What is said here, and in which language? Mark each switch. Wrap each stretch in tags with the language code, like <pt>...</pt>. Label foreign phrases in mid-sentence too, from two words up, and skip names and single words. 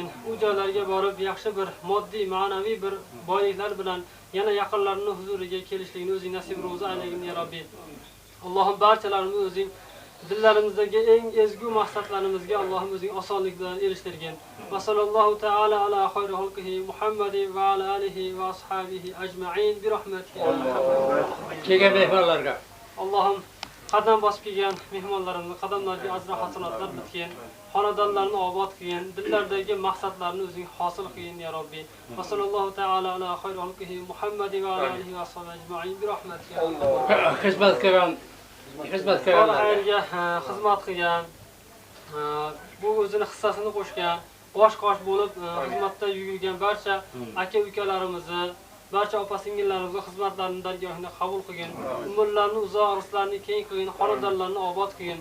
<uz>U joylarga borib yaxshi bir moddiy, ma'naviy bir boyliklar bilan yana yaqinlarining huzuriga kelishligini o'zing nasib ro'za aylagin</uz> <ar>يا ربي.</ar> <uz>Allohim barchalarimizni o'zing dillarimizdagi eng ezgu maqsadlarimizga Allohim o'zing osonlik bilan erishtirgin.</uz> <ar>وصلى الله تعالى على خير خلقه محمد وعلى آله وأصحابه أجمعين برحمتك.</ar> <uz>Kelgan mehmonlarga Allohim qadam bosib kelgan mehmonlarimizni qadamlariga ajr hasanatlar bitgan, xonadonlarni obod qilgin, dillardagi maqsadlarni o'zing hosil qilgin</uz> <ar>يا ربي. وصلى الله تعالى على خير خلقه محمد وعلى آله وأصحابه أجمعين برحمتك.</ar> <uz>Xizmat qilgan kor xayrga xizmat qilgan, bu o'zini hissasini qo'shgan, bosh-qosh bo'lib xizmatda yugurgan barcha aka-ukalarimizni, barcha opa-singillarimizni xizmatlarini dargohida qabul qilgin. Umrlarini uzoq, rizqlarini keng qilgin, xonadonlarini obod qilgin.</uz>